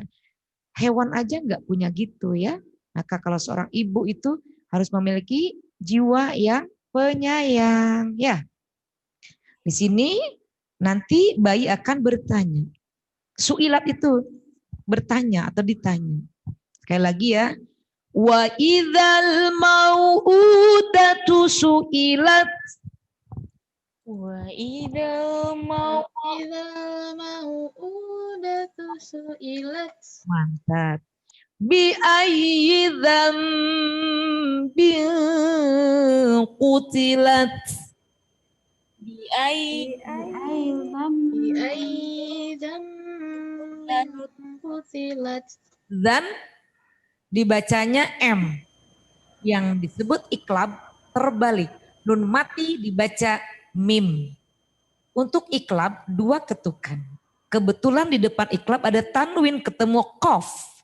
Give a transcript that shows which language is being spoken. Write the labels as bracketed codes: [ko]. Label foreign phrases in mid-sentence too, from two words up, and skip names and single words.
[id] Hewan aja nggak punya gitu ya. Maka kalau seorang ibu itu harus memiliki jiwa yang penyayang ya. Di sini Nanti bayi akan bertanya. Su'ilat itu bertanya atau ditanya. Sekali lagi ya. [ar] Wa idzal mau'udatu su'ilat. Wa idal mau mau'udatu su'ilat. [id] Mantap. [ar] Bi ayyi dzambin qutilat. bi ai Qutilat. [id] Dan dibacanya M. Yang disebut iklab terbalik. Nun mati dibaca mim. Untuk iklab 2 ketukan. Kebetulan di depan iklab ada tanwin ketemu kof.